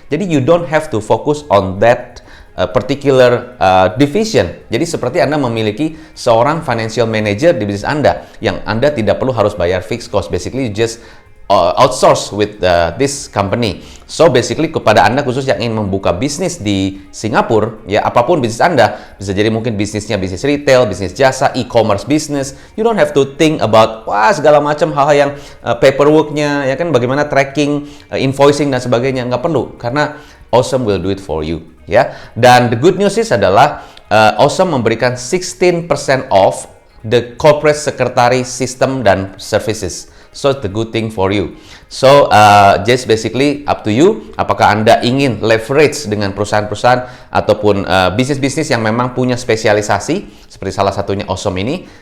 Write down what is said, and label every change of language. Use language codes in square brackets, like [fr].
[id] Jadi [en] you don't have to focus on that particular division. [id] Jadi seperti Anda memiliki seorang financial manager di bisnis Anda yang Anda tidak perlu harus bayar fixed cost. [en] Basically you just outsource with this company. [id] So basically kepada Anda khusus yang ingin membuka bisnis di Singapura, ya apapun bisnis Anda, bisa jadi mungkin bisnisnya bisnis retail, bisnis jasa, e-commerce business, [en] you don't have to think about [id] segala macam hal-hal yang paperworknya, ya kan, bagaimana tracking, invoicing dan sebagainya, nggak perlu. Karena [en] Awesome will do it for you, ya. [id] Dan [en] the good news is [id] adalah Awesome memberikan [en] 16% off the corporate secretary system dan services. So it's the good thing for you. So just basically up to you. [id] Apakah Anda ingin leverage dengan perusahaan-perusahaan ataupun bisnis-bisnis yang memang punya spesialisasi seperti salah satunya Awesome ini?